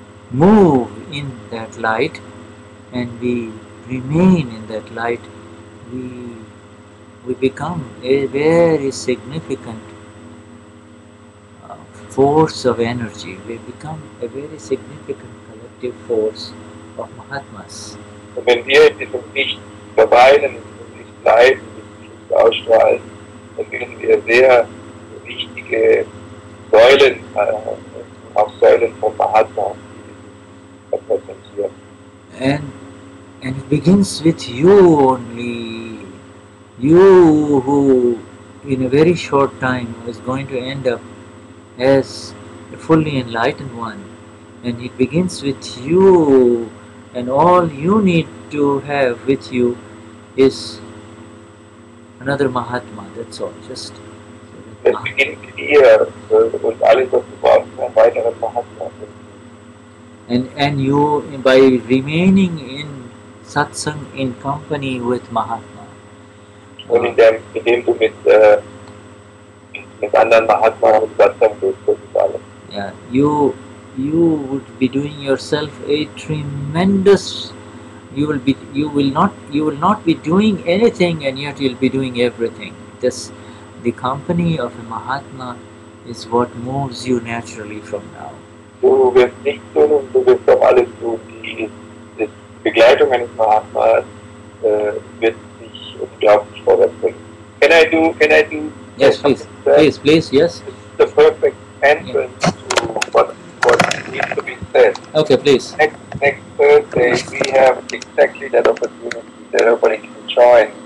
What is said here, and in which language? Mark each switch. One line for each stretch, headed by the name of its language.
English: move in that light and we remain in that light, we become a very significant force of energy. We become a very significant collective force of Mahatmas.
German: Und wenn wir in diesem Licht verweilen, in diesem Licht bleiben, in diesem Licht ausstrahlen, dann werden wir sehr wichtige Säulen, auch Säulen von Mahatma, die repräsentieren.
English: And it begins with you only. You who in a very short time is going to end up as a fully enlightened one. And it begins with you, and all you need to have with you is another Mahatma, that's all. Just
German: Es beginnt hier und alles, was du brauchst, ist ein weiterer Mahatma.
English: and you, by remaining in Satsang, in company with Mahatma,
German: Und indem du mit anderen Mahatma und Satsang bist, das ist alles.
English: yeah, you would be doing yourself a tremendous. You will not be doing anything, and yet you'll be doing everything. The company of a Mahatma is what moves you naturally from now.
German: Du wirst nichts tun und du wirst auch alles tun. Die Begleitung eines Mahatmas wird dich unglaublich vorwärts bringen.
English: Can I do? Yes, please, yes. This is the perfect entrance to what needs to be said. Okay, please. Next Thursday we have exactly that opportunity that everybody can join